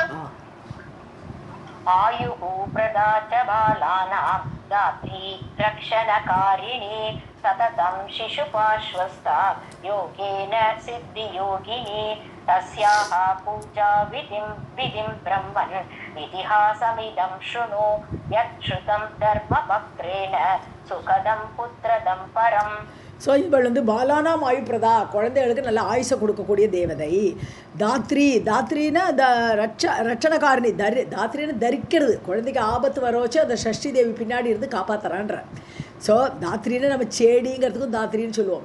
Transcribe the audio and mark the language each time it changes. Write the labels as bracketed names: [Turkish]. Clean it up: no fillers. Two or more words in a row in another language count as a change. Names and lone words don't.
[Sanskrit] आयुः प्रदा च बालानां दात्री रक्षणकारिणी सततं शिशुपाश्वस्ता योगेन सिद्धियोगिनी तस्याः पूजा विधिं ब्रह्मन् इतिहासमिदं शृणु यत् श्रुतं धर्मवक्त्रेण सुखदं पुत्रदं परम्. [Tamil] ஸோ இவள் வந்து [Sanskrit] बालानाम् आयुःप्रदा, [Tamil] குழந்தைகளுக்கு நல்ல ஆயுசை கொடுக்கக்கூடிய தேவதை. தாத்ரி, தாத்ரின்னா ரட்சணகாரணி, தாத்ரின்னு தரிக்கிறது, குழந்தைக்கு ஆபத்து வரோச்சு அந்த சஷ்டி தேவி பின்னாடி இருந்து காப்பாற்றுறான்ற. ஸோ தாத்ரின்னு நம்ம செடிங்கிறதுக்கும் தாத்ரின்னு சொல்லுவோம்.